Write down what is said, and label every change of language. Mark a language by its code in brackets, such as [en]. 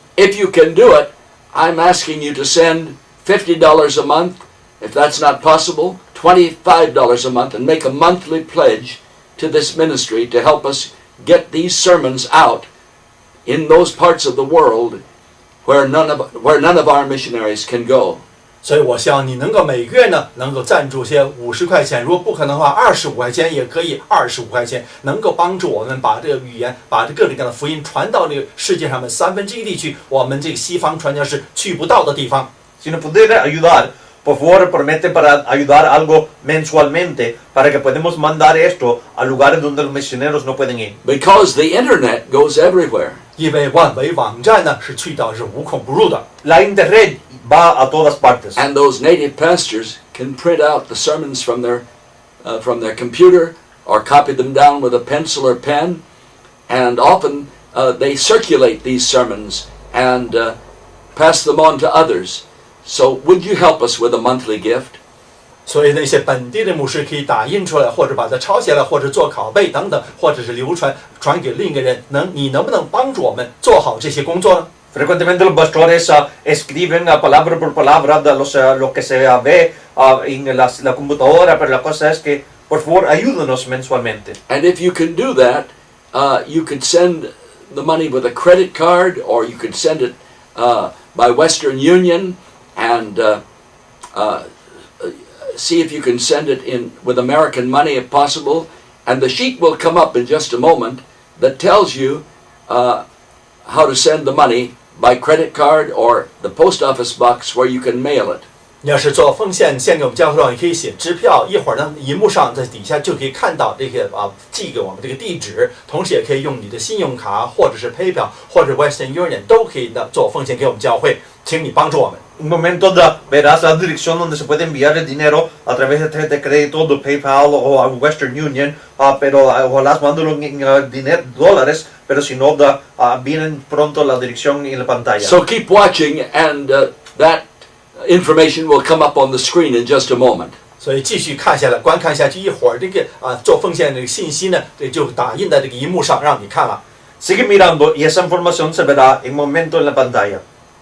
[en] If you can do it, I'm asking you to send $50 a month. If that's not possible, $25 a month, and make a monthly pledge to this ministry to help us get these sermons out in those parts of the world where none of our missionaries can go. [zh] 所以我希望你能够每个月呢能够赞助些50块钱，如果不可能的话，25块钱也可以，25块钱能够帮助我们把这个语言，把这各种各样的福音传到这个世界上的1/3地区，我们这个西方传教士去不到的地方。 [es] Si nos pudiera ayudar, por favor, promete para ayudar algo mensualmente para que podamos mandar esto a lugares donde los misioneros no pueden ir. [en] Because the internet goes everywhere. [zh] 因为万维网站呢是去到是无孔不入的。 [es] La internet va a todas partes. [en] And those native pastors can print out the sermons from their computer or copy them down with a pencil or pen, and often they circulate these sermons and pass them on to others. So would you help us with a monthly gift? [zh] 所以那些本地的牧师可以打印出来，或者把它抄下来，或者做拷贝等等，或者是流传给另一个人。你能不能帮助我们做好这些工作呢？ [es] Frecuentemente los pastores escriben palabra por palabra de lo que se ve en la computadora, pero la cosa es que, por favor, ayúdenos mensualmente. [en] And if you can do that, you could send the money with a credit card, or you could send it by Western Union, and see if you can send it in with American money if possible. And the sheet will come up in just a moment that tells you how to send the money by credit card or the post office box where you can mail it. [zh] 你要是做奉献献给我们教会的话，你可以写支票，一会儿呢，荧幕上在底下就可以看到这些寄给我们这个地址，同时也可以用你的信用卡或者是 PayPal 或者 Western Union 都可以的做奉献给我们教会，请你帮助我们。 [es] Un momento verás la dirección donde se puede enviar el dinero a través de tarjeta de crédito, de PayPal o a Western Union, pero ojalá mándalo en dólares, pero si no, vienen pronto la dirección en la pantalla. [en] So keep watching, and that information will come up on the screen in just a moment. [zh] 所以继续看下来，观看下去，一会儿这个做奉献的这个信息呢，这就打印在这个荧幕上让你看了。 [es] Sigue mirando y esa información se verá en momento en la pantalla.